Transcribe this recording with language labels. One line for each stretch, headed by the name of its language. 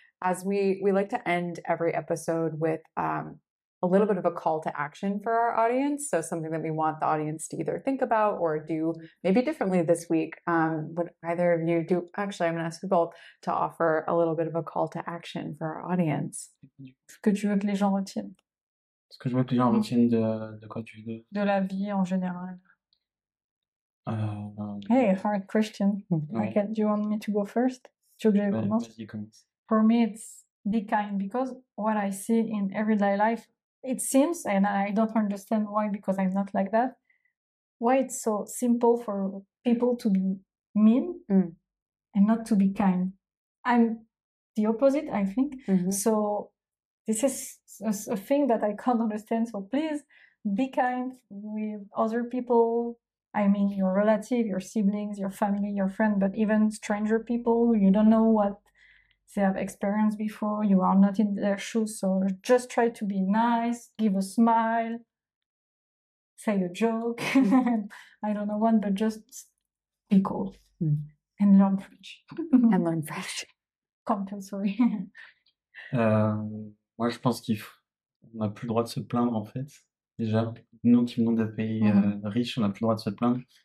English: As we like to end every episode with a little bit of a call to action for our audience. So something that we want the audience to either think about or do maybe differently this week. Would either of you do? Actually, I'm going to ask you both to offer a little bit of a call to action for our audience.
French: Ce que tu veux que les gens retiennent Ce que je veux que les gens retiennent de quoi tu veux. de la vie en général. Euh,
English: Hey, hard question.
French: Ouais.
English: Do you want me to go first?
French: Tu veux que je commence? Vas-y, commence.
English: For me, it's be kind because what I see in everyday life, it seems, and I don't understand why because I'm not like that, why it's so simple for people to be mean and not to be kind. I'm the opposite, I think. So this is a thing that I can't understand. So please be kind with other people. I mean, your relative, your siblings, your family, your friend, but even stranger people, you don't know what they have experienced before. You are not in their shoes. So just try to be nice, give a smile, say a joke. I don't know one, but just be cool and learn French. And learn French. Compulsory.
French: Moi, je pense qu'on n'a plus le droit de se plaindre, en fait. Déjà, nous qui venons de pays riches, on n'a plus le droit de se plaindre.